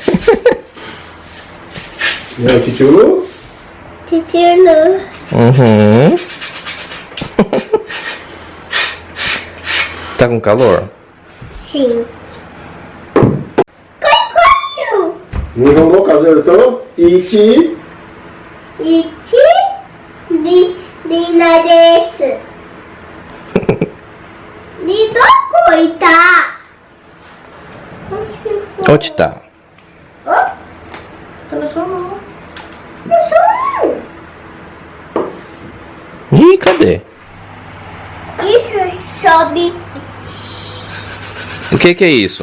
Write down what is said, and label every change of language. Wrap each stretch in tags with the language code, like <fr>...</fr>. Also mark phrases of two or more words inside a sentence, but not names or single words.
<pt>Não é o titio? Titilo. Uhum. Tá com calor? Sim. Coelho.</pt> <ja>日本語を数えると、1、 1、リナです。リどこいた？</ja> <pt>Onde tá? Tá na sua mão. Na sua mão. Ih, cadê? Isso sobe O que é isso?</pt>